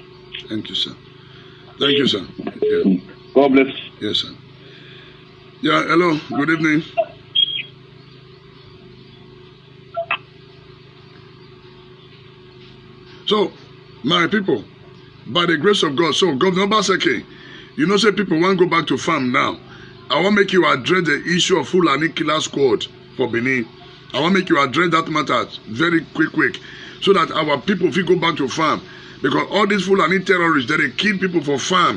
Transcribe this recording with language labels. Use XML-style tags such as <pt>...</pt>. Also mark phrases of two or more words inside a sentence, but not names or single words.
<en>Thank you, sir. Thank you, sir. Yeah. God bless. Yes, sir. Yeah, hello. Good evening. So, my people, by the grace of God, so Governor Obaseki, you know, say people want to go back to farm now. I want to make you address the issue of Fulani Killer Squad for Benin. I want to make you address that matter very quick, so that our people will go back to farm. Because all these Fulani terrorists, they kill people for farm.</en>